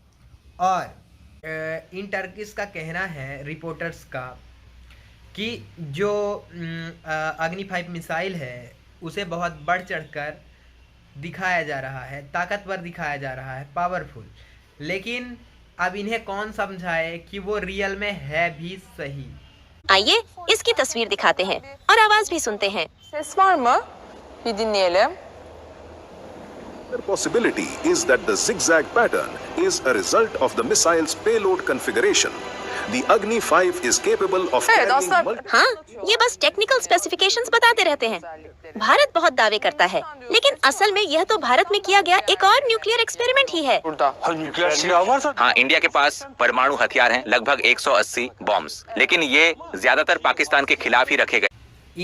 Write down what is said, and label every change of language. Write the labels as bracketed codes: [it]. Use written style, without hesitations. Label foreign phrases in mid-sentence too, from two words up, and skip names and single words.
[hi] और इन टर्किश का कहना है, रिपोर्टर्स का, कि जो अग्नि 5 मिसाइल है उसे बहुत बढ़ चढ़कर दिखाया जा रहा है, ताकतवर दिखाया जा रहा है, पावरफुल। लेकिन अब इन्हें कौन समझाए कि वो रियल में है भी सही। आइए इसकी तस्वीर दिखाते हैं और आवाज भी सुनते हैं। [tr] Ses var mı? Bir dinleyelim. [en] The possibility is that the zigzag pattern is a result of the missile's payload configuration. The Agni 5 is capable of [tr] Evet, [en] carrying [tr] aslında- [en] multiple [hi] हाँ, ये बस [en] technical specifications [hi] बताते रहते हैं। भारत बहुत दावे करता है, लेकिन असल में यह तो भारत में किया गया एक और [en] nuclear experiment [hi] ही है। [tr] Burada. [hi] हाँ, इंडिया के पास परमाणु हथियार हैं, लगभग 180 बॉम्ब्स, लेकिन ये ज्यादातर पाकिस्तान के खिलाफ ही रखे गए।